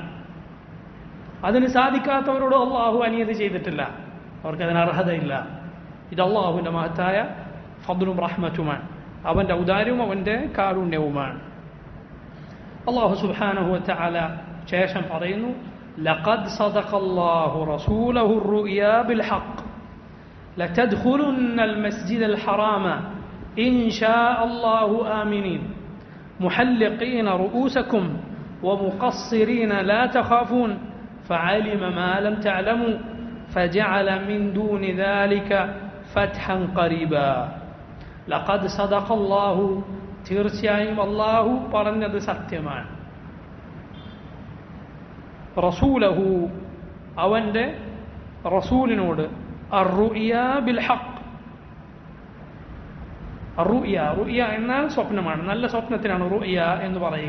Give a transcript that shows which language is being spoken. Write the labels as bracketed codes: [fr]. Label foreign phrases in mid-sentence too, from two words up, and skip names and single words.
[ml] അതിന് സാധിക്കാത്തവരോട് അള്ളാഹു അനിയതി ചെയ്തിട്ടില്ല, അവർക്കതിന് അർഹതയില്ല. ഇത് അള്ളാഹുവിൻ്റെ മഹത്തായ ഫദ്ലും റഹ്മത്തുമാണ്, അവൻ്റെ ഔദാര്യവും അവൻ്റെ കാരുണ്യവുമാണ്. അള്ളാഹു [ar] سبحانه وتعالى [ml] ശേഷം പറയുന്നു, [ar] لقد صدق الله رسوله الرؤيا بالحق لتدخلن المسجد الحرام إن شاء الله آمنين محلقين رؤوسكم ومقصرين لا تخافون فعلم ما لم تعلموا فجعل من دون ذلك فتحا قريبا لقد صدق الله [ml] തീർച്ചയായും അള്ളാഹു പറഞ്ഞത് സത്യമാണ്. റസൂലഹു അവൻ്റെ റസൂലിനോട് [ar] الرؤيا بالحق, [ml] റുഇയ എന്നാൽ സ്വപ്നമാണ്, നല്ല സ്വപ്നത്തിനാണ് റുഇയ എന്ന് പറയുക.